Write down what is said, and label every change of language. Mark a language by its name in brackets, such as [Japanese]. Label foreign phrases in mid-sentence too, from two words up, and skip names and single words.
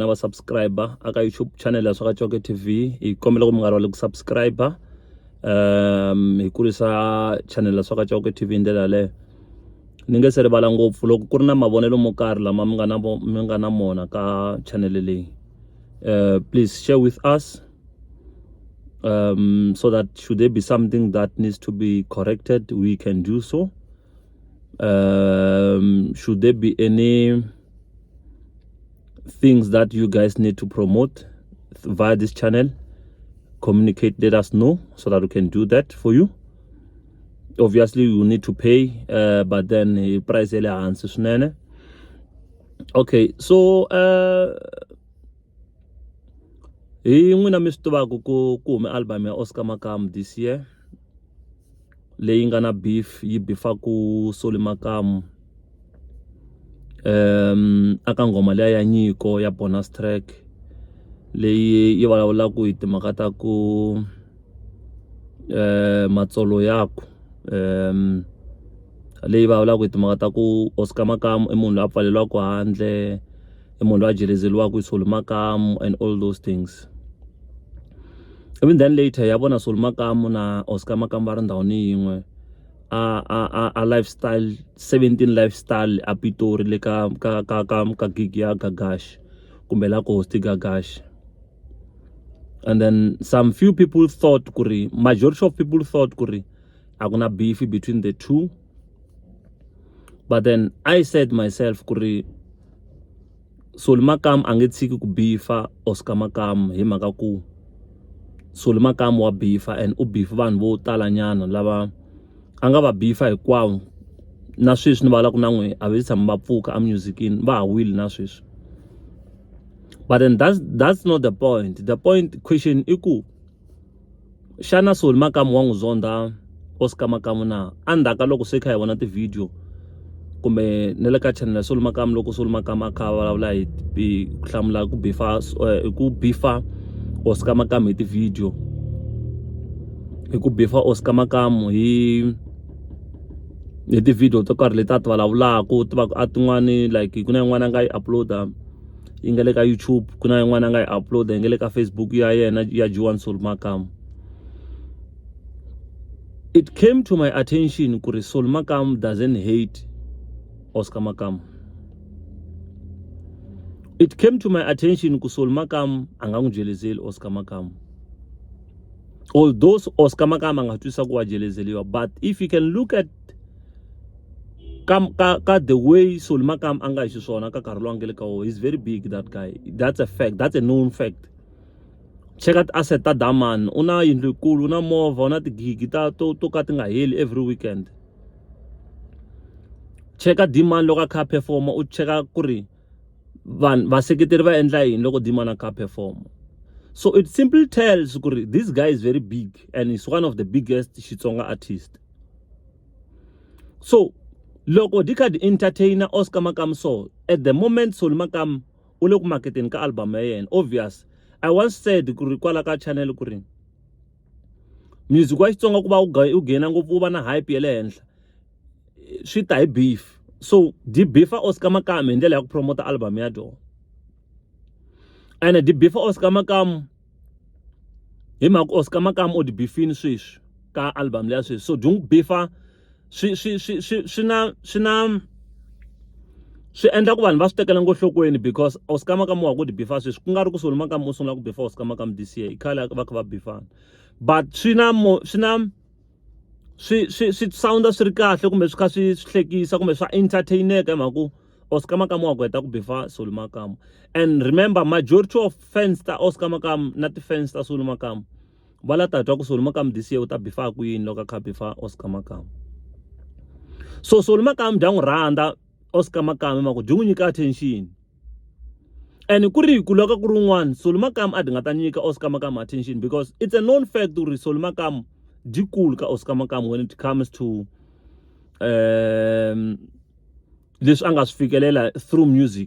[Tsonga] va subscriber aka YouTube channel ya swaka chauke TV hi kombela ku mi nga rivali ku subscriber hi kurisa channel ya swaka chauke TV ndlela le ni nge se rivala ngopfu loko ku ri na mavonelo mo karhi lama mi nga na mona ka channel leyi [English] please share with us so that should there be something that needs to be corrected, we can do so. Should there be any things that you guys need to promote via this channel, communicate, let us know so that we can do that for you. Obviously you need to pay, but then price answers. Okay, so [Tsonga] hi n'wina mi swi tivaka ku hume album ya Oscar Makamu [English] this year [Tsonga] leyi nga na beef yi beefaku Solly Makamu aka ngoma leya ya nyiko ya [English] bonus track [Tsonga] leyi yi vulavulaka hi timhaka ta ku matsolo yako leyi vulavulaka hi timhaka ta ku Oscar Makamu i munhu loyi a pfaleliwaka handle i munhu loyi a jelezeliwaka hi Solly Makamu [English] and all those things. Even then [Tsonga] later ya vona Solly Makamu na Oscar Makamu va ri ndhawini yin'we a lifestyle 17 lifestyle a Pitori le ka gig ya Gagash kumbe la ko host Gagash. [English] And then some few people thought [Tsonga] kuri, [English] majority of people thought [Tsonga] kuri akuna beef [English] between the two, but then I said myself [Tsonga] kuri Solly Makamu angetshiki ku beefa Oscar Makamu hi mhaka ku Solly Makamu wa beefa and u beef vanhu vo tala nyana lava anga va beefa hikwavo na sweswi ni vala ku na n'we a ve tshama va pfuka a musicini va ha wile na sweswi. [English] But then that's not the point. The point question [Tsonga] i ku xana Solly Makamu wa n'wi zonda Oscar Makamu na andaka loko se kha hi vona ti-video kumbe ne le ka channel ya Solly Makamu loko Solly Makamu a kha vulavula hi ku hlamula ku beefa Oscar Makamu hi ti-video hi ku beefa Oscar Makamu hi ti-video to karhi leti a ti vulavulaka ti va a tin'wani like ku na yin'wana a nga yi uploada yi nga le ka YouTube, ku na yin'wana a nga yi uploada yi nga le ka Facebook ya yena ya Juwan Solly Makamu. [English] It came to my attention kuri Solly Makamu doesn't hate Oscar Makamu. It came to my attention ku Solly Makamu [Tsonga] anga n'wi jelezeli [English] Oscar Makamu. [Tsonga] Although Oscar Makamu anga twisa ku wa jelezeliwa, [English] but if you can look at ka the way Solly Makamu [Tsonga] anga hi xiswona ka karhi lowu nga le ka wona, [English] he's very big, that guy. That's a fact, that's a known fact. Check out [Tsonga] asset ta Daman, una yindlu yikulu, una movha, una tigigi to ka ti nga heli [English] every weekend. Check out [Tsonga] Diman loko a kha performa, u cheka kuri vaseketeri va endla yini loko Diman a kha performa. [English] So it simply tells kuri this guy is very big and he's one of the biggest Xitsonga artists. [Tsonga] So loko di kha di entertainer Oscar Makamu, so [English] at the moment [Tsonga] Solly Makamu u le ku marketeni ka album ya yena, [English] obvious. I once said [Tsonga] kuri kwala ka channel kuri music wa Xitsonga ku va u nghena ngopfu u va na hype ya le henhla swi ta hi beef. So di beefa Oscar Makamu hi ndlela ya ku promota album ya do, and di beefa Oscar Makamu hi mhaka Oscar Makamu o di beefini sweswi ka album leya sweswi. So di n'wi beefa swi endla ku vanhu va swi tekela nhlokweni because Oscar Makamu wa ku di beefa sweswi ku nga ri ku Solly Makamu u sungula ku beefa Oscar Makamu [English] this year, [Tsonga] i khale va kha va beefana. But swi sounda swi ri kahle kumbe swi kha swi hlekisa kumbe swa entertaineka hi mhaka ku Oscar Makamu wa ku heta ku beefa Solly Makamu. [English] And remember, majority of fans [Tsonga] ta Oscar Makamu na ti-fans ta Solly Makamu va la ta twa ku Solly Makamu [English] this year [Tsonga] u ta beefa kwini loko a kha beefa Oscar Makamu. So Solly Makamu bya n'wi rhandza Oscar Makamu hi mhaka ku byi n'wi nyika attention, and ku ri ku loko ku ri un'wana Solly Makamu a di nga ta nyika Oscar Makamu [English] attention because it's a known fact [Tsonga] ku ri Solly Makamu di cool ka Oscar Makamu [English] when it comes to [Tsonga] leswi a nga swi fikelela [English] through music.